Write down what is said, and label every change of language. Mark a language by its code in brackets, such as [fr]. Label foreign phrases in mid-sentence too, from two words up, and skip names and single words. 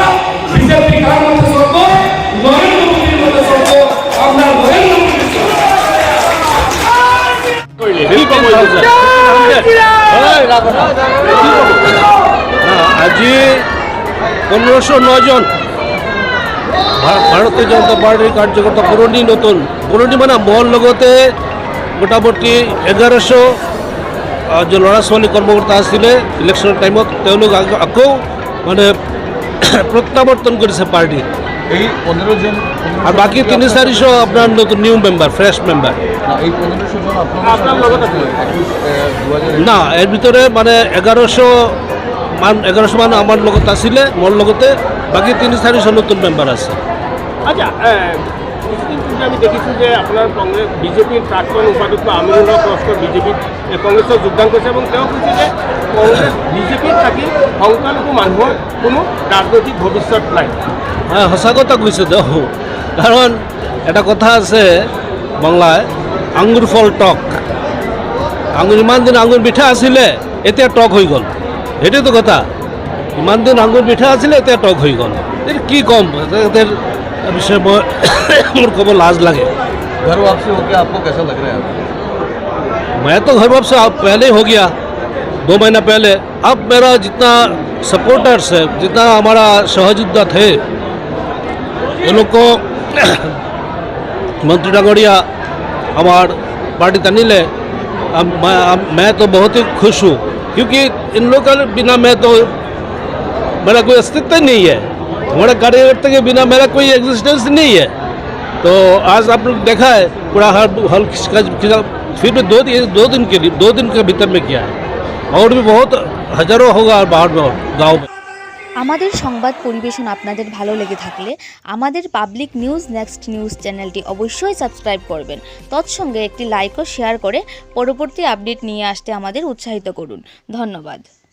[bn] বিজেপি কার মধ্যে চলব? নরেন্দ্র মোদীর মধ্যে চলব। আমরা নরেন্দ্র মোদী [as] আজি 1509 জন ভারতীয় জনতা পার্টির কাৰ্যকৰ্তা পুৰণি মানে মোৰ লগতে মোটামুটি 1100 যে ল'ৰা ছোৱালী কৰ্মকৰ্তা আছিলে ইলেকশ্যনৰ টাইমত, তেওঁলোক আকৌ মানে প্ৰত্যাৱৰ্তন কৰিছে পাৰ্টি। [bn] এই 15 জন আর বাকি 300-400 আপনার নতুন [en] new member, fresh member. [bn] এই 1500 জন আপনার লগত আছে? না, এর ভিতরে মানে 1100 মান আমার লগত আছিলে, মোর লগতে বাকি 300-400 নতুন মেম্বার আছে। আচ্ছা, [as] ইতিমধ্যে আমি দেখিছোঁ যে আপোনাৰ কংগ্ৰেছ বিজেপিৰ প্ৰাক্তন উপাধ্যক্ষ আমিনুল্লাহ লস্কৰ বিজেপিত কংগ্ৰেছত যোগদান কৰিছে এবং তেওঁ কৈছে যে কংগ্ৰেছ বিজেপিত থাকি সংখ্যালঘু মানুহৰ কোনো ৰাজনৈতিক ভৱিষ্যত নাই। হ্যাঁ সঁচা কথা কৈছোঁ দেখোঁ, কাৰণ এটা কথা আছে বাংলায়, আঙুৰ ফল টক। আঙুৰ ইমান দিন আঙুৰ মিঠা আছিলে, এতিয়া টক হৈ গ'ল, সেইটোতো কথা। ইমান দিন আঙুৰ মিঠা আছিলে, এতিয়া টক হৈ গ'ল। এতিয়া কি ক'ম, [bn] এদের বিষয়ে [as] মোৰ ক'ব লাজ লাগে। [hi] घर वापसी होके आपको कैसा लग रहा है? मैं तो घर वापस पहले ही हो गया, 2 महीना पहले। अब मेरा जितना सपोर्टर्स है, जितना हमारा सहयोद्धा थे, ये लोग को मंत्री डांगोड़िया हमार पार्टी तनिले, मैं तो बहुत ही खुश हूँ, क्योंकि इन लोग के बिना मैं तो मेरा कोई अस्तित्व नहीं है, हमारे कार्यकर्ता के बिना मेरा कोई एग्जिस्टेंस नहीं है। तो आज आप लोग देखा है पूरा हल फिर भी 2 दिन के भीतर में किया है, और भी बहुत हजारों होगा बाहर में गाँव में। [bn] আমাদের সংবাদ পরিবেশন আপনাদের ভালো লেগে থাকলে আমাদের পাবলিক নিউজ নেক্সট নিউজ চ্যানেলটি অবশ্যই সাবস্ক্রাইব করবেন। তৎসঙ্গে একটি লাইক ও শেয়ার করে পরবর্তী আপডেট নিয়ে আসতে আমাদের উৎসাহিত করুন। ধন্যবাদ।